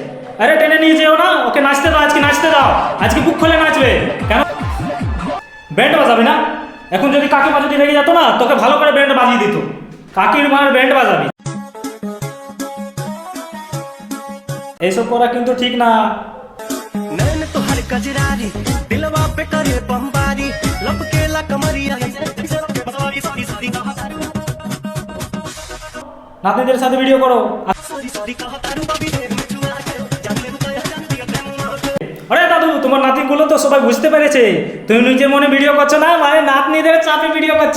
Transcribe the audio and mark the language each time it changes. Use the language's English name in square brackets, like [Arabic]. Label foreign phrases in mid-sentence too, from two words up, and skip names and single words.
[Bangla] আরে টেনে নিয়ে যেও না, ওকে নাচতে দাও, আজকে নাচতে দাও, আজকে বুক খুলে নাচবে। কেন ব্যান্ড বাজাবে না? এখন যদি কাকিমা যদি রেগে যেত না তোকে ভালো করে ব্যান্ড বাজিয়ে দিত। কাকির মার ব্যান্ড বাজাবি, এইসব করা কিন্তু ঠিক না। [Bhojpuri] नैन तो हर कजरारी दिलवा पे करे बमबारी लपके ला कमरिया [Bangla] নাতনিদের সাথে ভিডিও করো। আরে দাদু তোমার নাতিগুলো তো সবাই বুঝতে পেরেছে তুমি নিজের মনে ভিডিও করছো না, মানে নাতনিদের চাপে ভিডিও করছো।